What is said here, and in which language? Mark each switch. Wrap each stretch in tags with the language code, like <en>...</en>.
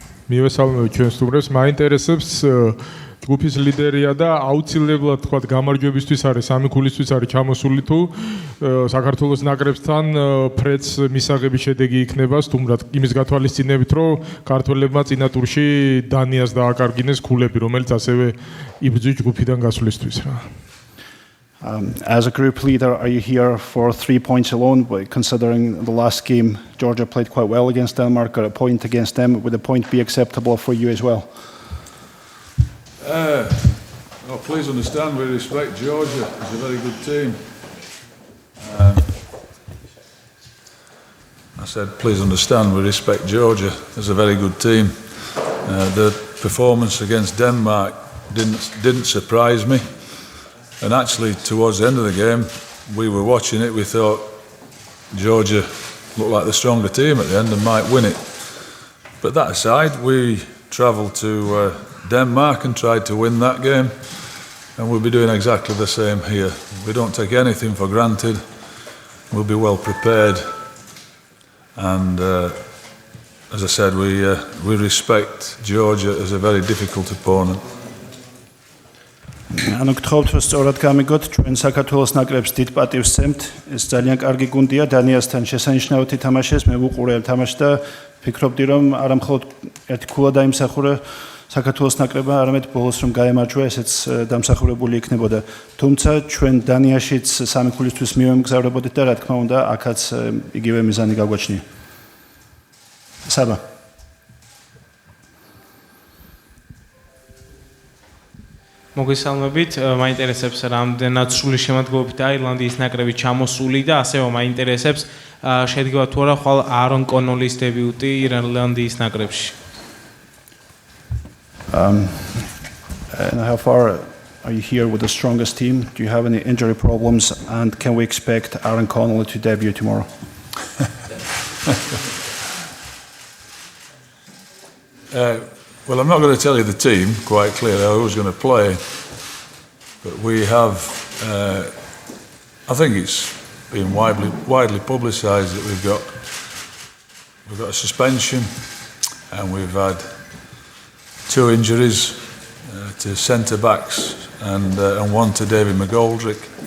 <ka>მივესალმებით ჩვენ სტუმრებს, მაინტერესებს ჯგუფის ლიდერია და აუცილებლად თქვა გამარჯვებისთვის არის სამი ქულისთვის არის ჩამოსული თუ საქართველოს ნაკრებთან ფრედს მისაღების შედეგი იქნება სტუმრად იმის გათვალისწინებით რომ ქართველებმა წინა ტურში დანიას დააკარგინეს ქულები რომელიც ასევე იბრძვის ჯგუფიდან გასვლისთვის რა</ka> <en>As a group leader, are you here for 3 points alone? But considering the last game, Georgia played quite well against Denmark, got a point against them. Would a point be acceptable for you as well? Please understand, we respect Georgia. It's a very good team. I said, please understand, we respect Georgia. It's a very good team. The performance against Denmark didn't surprise me. And actually, towards the end of the game, we were watching it, we thought Georgia looked like the stronger team at the end and might win it. But that aside, we travelled to Denmark and tried to win that game. And we'll be doing exactly the same here. We don't take anything for granted. We'll be well prepared. And as I said, we respect Georgia as a very difficult opponent.</en> <ka>ანუ გთხოვთ რომ სწორად გამიგოთ ჩვენ საქართველოს ნაკრებს დიდ პატივს ვცემთ ეს ძალიან კარგი გუნდია დანიასთან შესანიშნავად ითამაშეს მე ვუყურე თამაშს და ფიქრობდი რომ არა მხოლოდ ერთი ქულა დაიმსახურა საქართველოს ნაკრებმა არამედ ბოლოს რომ გაემარჯვა ესეც დამსახურებული იქნებოდა თუმცა ჩვენ დანიაშიც სამი ქულისთვის მივემგზავრებოდით და რა თქმა უნდა აქაც იგივე მიზანი გაგვაჩნია საბა მოგესალმებით, მაინტერესებს რამდენად სრული შემადგენლობით ირლანდიის ნაკრები ჩამოსული და ასევე მაინტერესებს შედგება თუ არა ხვალ არონ კონოლის დებიუტი ირლანდიის ნაკრებში.</ka> <en>And how far are you here with the strongest team? Do you have any injury problems and can we expect Aaron Connolly to debut tomorrow? Well, I'm not going to tell you the team quite clearly who's going to play, but we have, I think it's been widely publicised that we've got a suspension and we've had 2 injuries to centre-backs and one to David McGoldrick.</en>